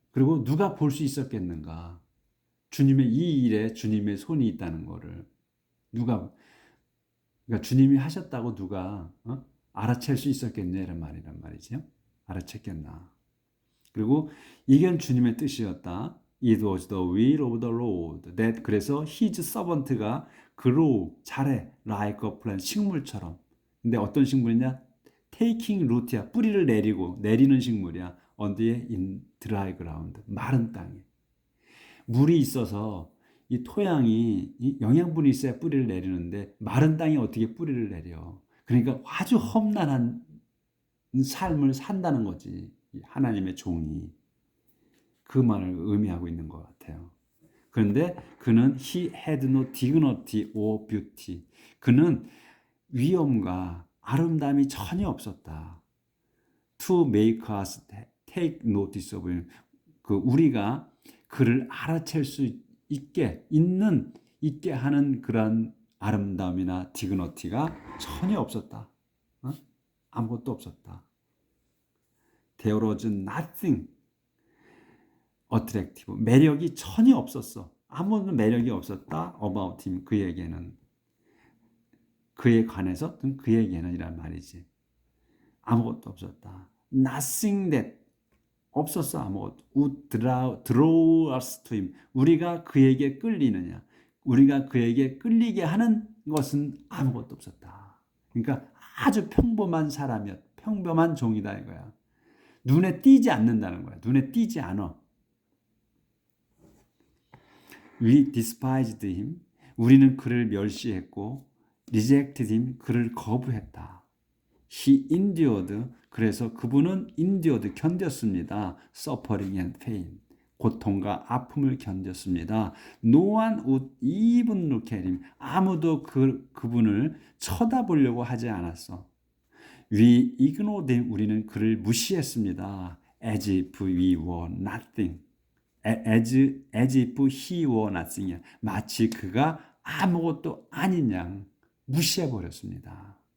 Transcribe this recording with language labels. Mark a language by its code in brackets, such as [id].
[ko] 그리고 누가 볼 수 있었겠는가. 이 일에 주님의 손이 있다는 거를 그러니까 주님이 하셨다고 누가 알아챌 수 있었겠냐 이런 말이란 말이죠. 알아챘겠나. 그리고 이건 주님의 뜻이었다. [en] It was the will of the Lord. [ko] 그래서 [en] his servant [ko] 가 잘해. [en] like a plant, [ko] 식물처럼. 근데 어떤 식물이냐? taking root야. 뿌리를 내리는 식물이야. 어디에? [en] in dry ground. [ko] 마른 땅에. 물이 있어서 이 토양이 영양분이 있어야 뿌리를 내리는데 마른 땅에 어떻게 뿌리를 내려? 그러니까 아주 험난한 삶을 산다는 거지. 하나님의 종이. 그 말을 의미하고 있는 것 같아요. 그런데 그는 [en] he had no dignity or beauty. [ko] 그는 위엄과 아름다움이 전혀 없었다. [en] To make us take notice of him. [ko] 우리가 그를 알아챌 수 있게 하는 그런 아름다움이나 디그너티가 전혀 없었다. 아무것도 없었다. [en] There was nothing attractive. [ko] 매력이 전혀 없었어. 아무런 매력이 없었다. [en] About him. [ko] 그에 관해서 그에게는 이란 말이지. 아무것도 없었다. [en] Nothing that [ko] 없었어. 아무것도. [en] Would draw us to him. [ko] 우리가 그에게 끌리느냐. 우리가 그에게 끌리게 하는 것은 아무것도 없었다. 그러니까 아주 평범한 평범한 종이다 이거야. 눈에 띄지 않는다는 거야. 눈에 띄지 않아. [en] We despised him. [ko] 우리는 그를 멸시했고 [en] rejected him. [ko] 그를 거부했다. [en] He endured. [ko] 그래서 그분은 endured, 견뎠습니다. [en] suffering and pain. [ko] 고통과 아픔을 견뎠습니다. [en] No one would even look at him. [ko] 아무도 그분을 쳐다보려고 하지 않았어. [en] We ignored him. [ko] 우리는 그를 무시했습니다. [en] As if we were nothing. as if he were nothing. [ko] 마치 그가 아무것도 아닌 양 무시해 버렸습니다.